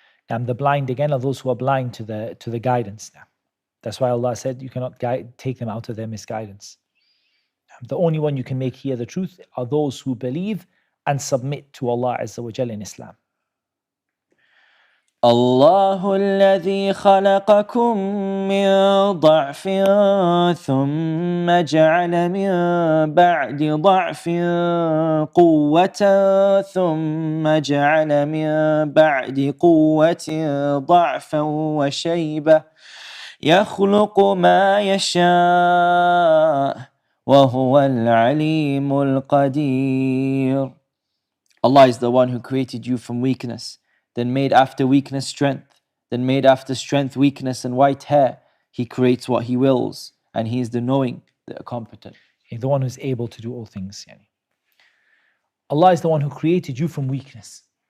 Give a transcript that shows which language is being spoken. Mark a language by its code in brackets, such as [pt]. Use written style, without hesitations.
[en] And the blind again are those who are blind to the guidance. That's why Allah said you cannot take them out of their misguidance. The only one you can make hear the truth are those who believe and submit to Allah Azza wa Jalla in Islam. [ar] الله الذي خلقكم من ضعف ثم جعل من بعد ضعف قوة ثم جعل من بعد قوة ضعفا وشيبة يخلق ما يشاء وهو العليم القدير. [en] Allah is the one who created you from weakness, then made after weakness strength, then made after strength weakness and white hair. He creates what He wills, and He is the knowing, the competent. He's the one who's able to do all things. Allah is the one who created you from weakness.